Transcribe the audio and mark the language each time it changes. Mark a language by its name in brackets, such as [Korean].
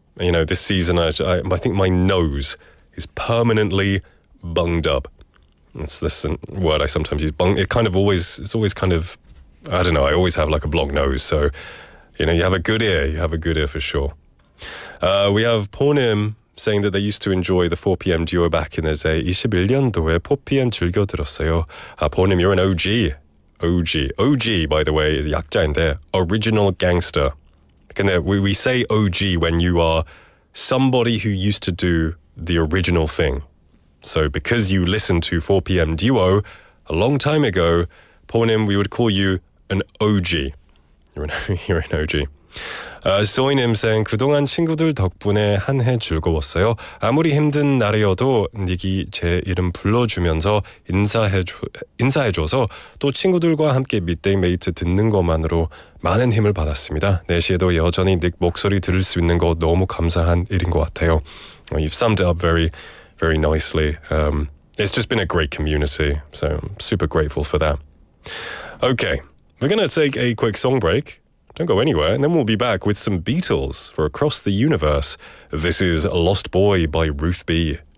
[English] This season, I think my nose is permanently bunged up. That's this word I sometimes use. It's always kind of, I don't know, I always have like a blocked nose. So, you have a good ear. You have a good ear for sure. We have Ponim saying that they used to enjoy the 4pm duo back in the day. [Korean] 21년도에 4pm 즐겨 들었어요. [English] Ponim, you're an OG. OG, by the way, [Korean] 약자인데, [English] original gangster. We say OG when you are somebody who used to do the original thing. So because you listened to 4pm duo a long time ago, Ponim, we would call you an OG. You're an OG. [Korean] 소이님 [English] saying, [Korean] 그동안 친구들 덕분에 한 해 즐거웠어요. 아무리 힘든 날이어도 닉이 제 이름 불러주면서 인사해줘서 또 친구들과 함께 midday mate 듣는 것만으로 많은 힘을 받았습니다. 4시에도 여전히 닉 목소리 들을 수 있는 거 너무 감사한 일인 것 같아요. [English] You've summed it up very, very nicely. It's just been a great community, so I'm super grateful for that. Okay, we're going to take a quick song break. Don't go anywhere, and then we'll be back with some Beatles for Across the Universe. This is Lost Boy by Ruth B.